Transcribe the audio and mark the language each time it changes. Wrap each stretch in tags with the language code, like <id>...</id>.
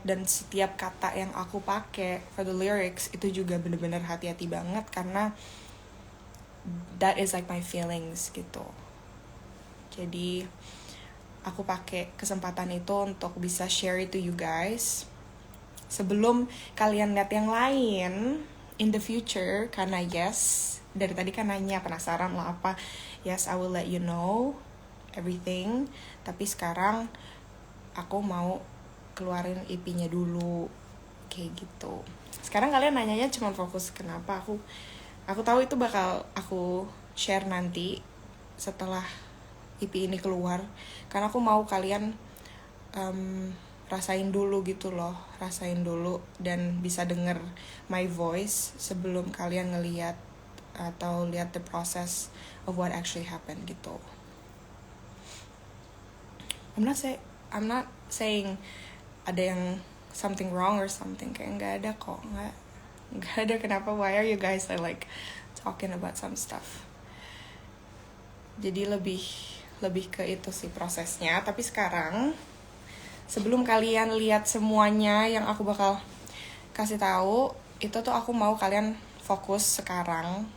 <id>Dan setiap kata yang aku pakai</id> <en>for the lyrics</en> <id>itu juga bener-bener hati-hati banget karena</id> <en>that is like my feelings</en> <id>gitu. Jadi aku pakai kesempatan itu untuk bisa</id> <en>share it to you guys</en> <id>sebelum kalian lihat yang lain</id> <en>in the future.</en> <id>Karena yes, dari tadi kan nanya penasaran lah apa.</id> <en>Yes, I will let you know everything.</en> <id>Tapi sekarang aku mau keluarin EP-nya dulu, kayak gitu. sekarang kalian nanyanya cuma fokus kenapa. Aku tahu itu bakal aku share nanti setelah EP ini keluar, karena aku mau kalian rasain dulu gitu loh, rasain dulu dan bisa denger</id> <en>my voice</en> <id>sebelum kalian ngeliat atau lihat</id> <en>the process of what actually happened</en> <id>gitu.</id> <en>I'm not saying</en> <id>ada yang</id> <en>something wrong or something,</en> <id>kayak nggak ada kok, nggak ada. Kenapa?</id> <en>Why are you guys like talking about some stuff?</en> <id>Jadi lebih ke itu sih prosesnya. Tapi sekarang sebelum kalian lihat semuanya yang aku bakal kasih tahu, itu tuh aku mau kalian fokus sekarang.</id>